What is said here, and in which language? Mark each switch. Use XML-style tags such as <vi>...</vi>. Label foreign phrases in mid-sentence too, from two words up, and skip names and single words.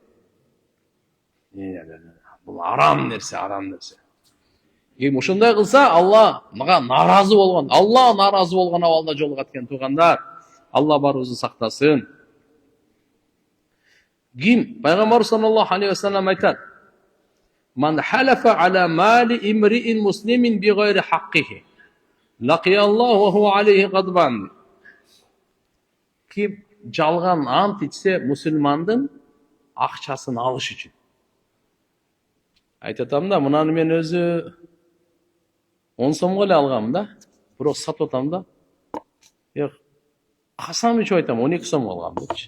<ky>Бул арам нерсе, арам нерсе. Ким ушундай кылса, Алла мага наразы болгон, Алла наразы болгон абалда жолугат экен туугандар. Алла барыбызды сактасын. Ким пайгамбар</ky> <ar>صلى الله عليه وسلم айтат: "من حلف على مال امرئ مسلم بغير حقه لقي الله وهو عليه غضبان."</ar> <ky>Ким жалган ант ичсе мусулмандын акчасын алыш үчүн. айтып атам да, мынаны мен өзү 10 сомго эле алгам да, бирок сатып атам да. Касам ичип айтам, 12 сомго алгам депчи.</ky>